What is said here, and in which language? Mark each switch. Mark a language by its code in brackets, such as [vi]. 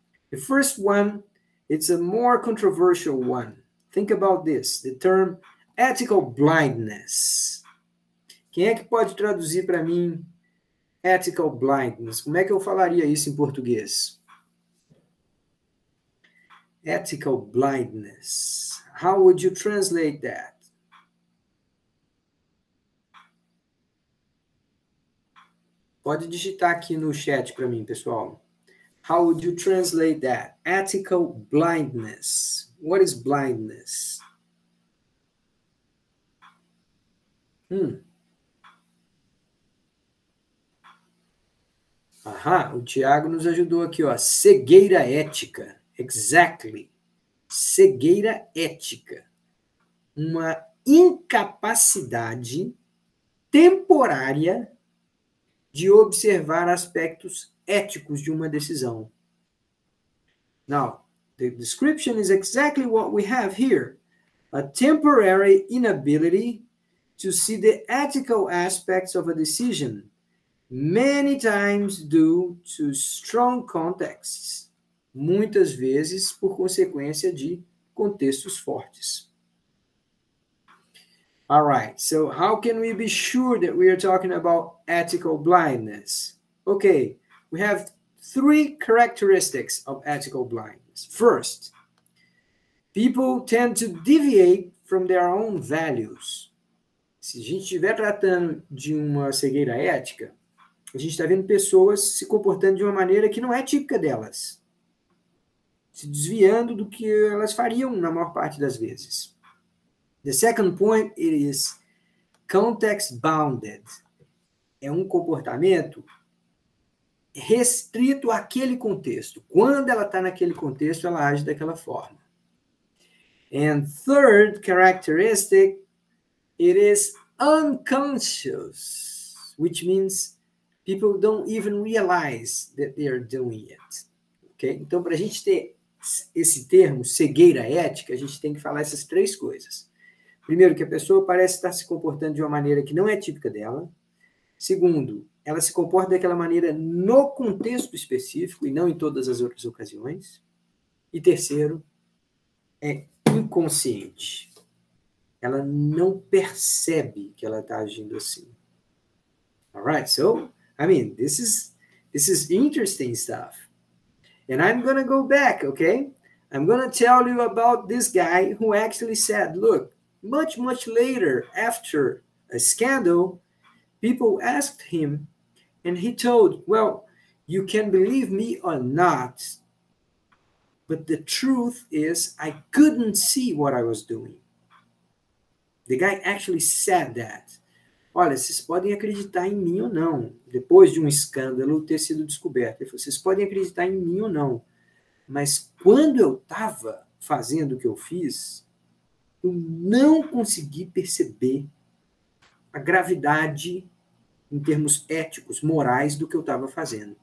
[en] The first one, it's a more controversial one. Think about this, the term ethical blindness. [pt] Quem é que pode traduzir para mim ethical blindness? Como é que eu falaria isso em português? [en] Ethical blindness. How would you translate that? [pt] Pode digitar aqui no chat para mim, pessoal. [en] How would you translate that? Ethical blindness. What is blindness? [pt] Aham, o Tiago nos ajudou aqui, ó. Cegueira ética. [en] Exactly. [pt] Cegueira ética. Uma incapacidade temporária de observar aspectos éticos de uma decisão. [en] Now, the description is exactly what we have here. A temporary inability to see the ethical aspects of a decision, many times due to strong contexts. [pt] Muitas vezes por consequência de contextos fortes. [en] All right, so how can we be sure that we are talking about ethical blindness? Okay, we have 3 characteristics of ethical blindness. First, people tend to deviate from their own values. [pt] Se a gente estiver tratando de uma cegueira ética, a gente está vendo pessoas se comportando de uma maneira que não é típica delas, se desviando do que elas fariam na maior parte das vezes. [en] The second point is context bounded. [pt] É um comportamento restrito àquele contexto. Quando ela está naquele contexto, ela age daquela forma. [en] And third characteristic, it is unconscious, which means people don't even realize that they are doing it. Okay? [pt] Então, para a gente ter esse termo, cegueira ética, a gente tem que falar essas 3 coisas. Primeiro, que a pessoa parece estar se comportando de uma maneira que não é típica dela. Segundo, ela se comporta daquela maneira no contexto específico e não em todas as outras ocasiões. E terceiro, é inconsciente. Ela não percebe que ela está agindo assim. [en] Alright, so, I mean, this is interesting stuff. And I'm going to go back, okay? I'm going to tell you about this guy who actually said, look, much later, after a scandal, people asked him, and he told, well, you can believe me or not, but the truth is I couldn't see what I was doing. The guy actually said that. [pt] Olha, vocês podem acreditar em mim ou não, depois de um escândalo ter sido descoberto. Ele falou, vocês podem acreditar em mim ou não, mas quando eu estava fazendo o que eu fiz, eu não consegui perceber a gravidade em termos éticos, morais, do que eu estava fazendo.